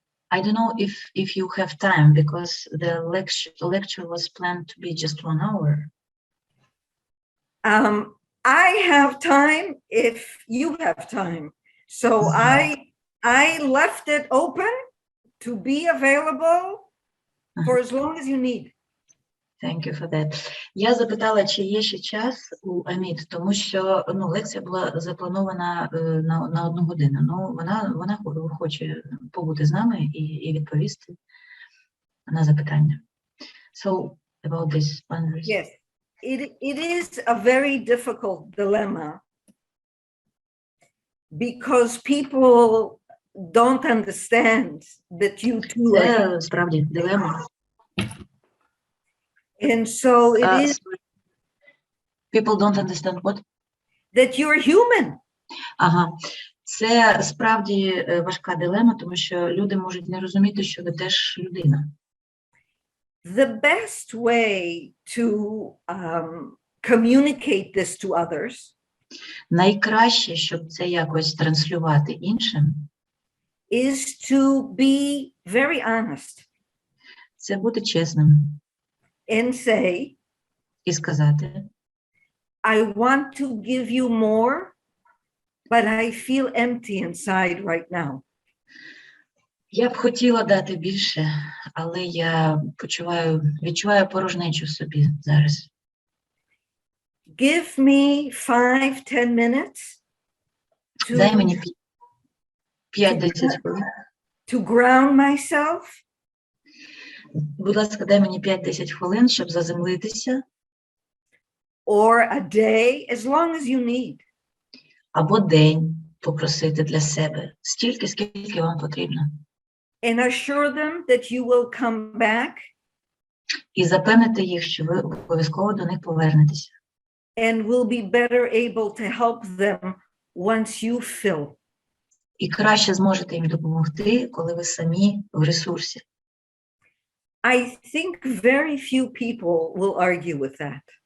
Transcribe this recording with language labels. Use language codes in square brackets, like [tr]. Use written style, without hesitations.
[en] I don't know if you have time, because the lecture was planned to be just 1 hour. I have time if you have time. So I left it open to be available for as long as you need. Thank you for that. [uk] Я запитала, чи є ще час у Аміт, тому що лекція була запланована на 1 годину. Вона хоче побути з нами і відповісти на запитання. [en] So, about this boundaries. Yes, it is a very difficult dilemma because people don't understand that you two are. [uk] Це справді дилема. [en] And so it is. People don't understand what? That you're human. Ага. [uk] Це справді важка дилема, тому що люди можуть не розуміти, що ви теж людина. [en] The best way to communicate this to others [uk] найкраще, щоб це якось транслювати іншим, [en] is to be very honest. [uk] Це бути чесним. [en] And say, [uk] і сказати, [en] I want to give you more, but I feel empty inside right now. [uk] Я б хотіла дати більше, але я відчуваю порожнечу в собі зараз. [en] give me 5-10 minutes [uk] Дай [en] to, [uk] мені 5-10 хвилин. [en] to ground myself. [uk] Будь ласка, дай мені 5-10 хвилин, щоб заземлитися, [en] Or a day, as long as you need. [uk] або день попросити для себе, стільки, скільки вам потрібно. [en] And assure them that you will come back [uk] І запевнити їх, що ви обов'язково до них повернетеся. [en] and will be better able to help them once you fill. [uk] І краще зможете їм допомогти, коли ви самі в ресурсі. [en] I think very few people will argue with that.